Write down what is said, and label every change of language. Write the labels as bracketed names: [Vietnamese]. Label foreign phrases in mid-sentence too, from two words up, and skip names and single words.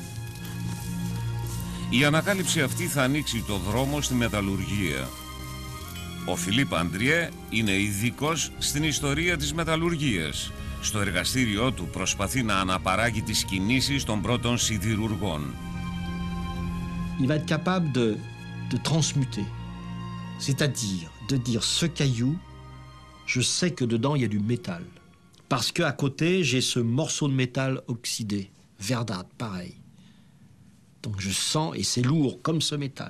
[Greek] Η ανακάλυψη αυτή θα ανοίξει το δρόμο στη μεταλλουργία. Ο Φιλίπ Αντριέ είναι ειδικός στην ιστορία της μεταλλουργίας. Στο εργαστήριό του προσπαθεί να αναπαράγει τις κινήσεις των πρώτων σιδηρουργών. [French] Il va être capable de transmuter, c'est-à-dire de dire ce caillou, je sais que dedans il y a du métal. Parce qu'à côté, j'ai ce morceau de métal oxydé, verdâtre, pareil. Donc je sens, et c'est lourd comme ce métal.